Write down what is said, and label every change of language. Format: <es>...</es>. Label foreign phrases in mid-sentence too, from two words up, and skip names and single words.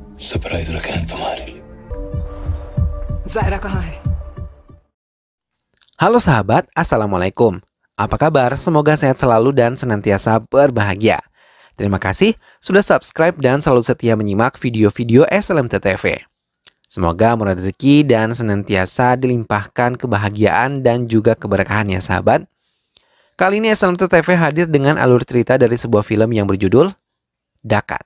<hi>सरप्राइज रखे हैं तुम्हारे लिए। Zaira कहाँ है?</hi> <id>Halo sahabat, Assalamualaikum. Apa kabar? Semoga sehat selalu dan senantiasa berbahagia. Terima kasih sudah subscribe dan selalu setia menyimak video-video SLMT TV. Semoga murah rezeki dan senantiasa dilimpahkan kebahagiaan dan juga keberkahan ya sahabat. Kali ini SLMT TV hadir dengan alur cerita dari sebuah film yang berjudul Dakat.</id>